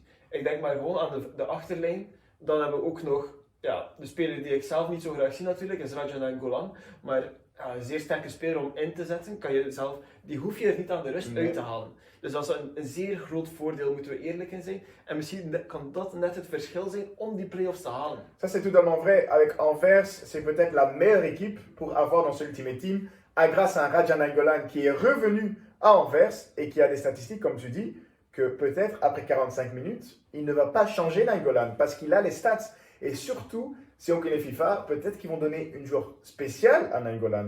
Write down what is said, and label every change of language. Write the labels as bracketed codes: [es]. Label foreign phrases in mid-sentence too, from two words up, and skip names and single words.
[nl] Ik denk maar gewoon aan de achterlijn. Dan hebben we ook nog de speler die ik zelf niet zo graag zie natuurlijk, is Raja Nainggolan. Maar een zeer sterke speler om in te zetten, die hoef je er niet aan de rust uit te halen. Dus dat is een zeer groot voordeel, moeten we eerlijk in zijn. En misschien kan dat net het verschil zijn om die play-offs te halen. [fr] Ça, c'est totalement vrai. Avec Anvers, c'est peut-être la meilleure équipe pour avoir dans ce Ultimate Team, grâce à un Raja Nainggolan qui est revenu à Anvers et qui a des statistiques, comme tu dis, que peut-être après 45 minutes, il ne va pas changer Nainggolan parce qu'il a les stats. Et surtout, si on connaît FIFA, peut-être qu'ils vont donner une joueur spéciale à Nainggolan.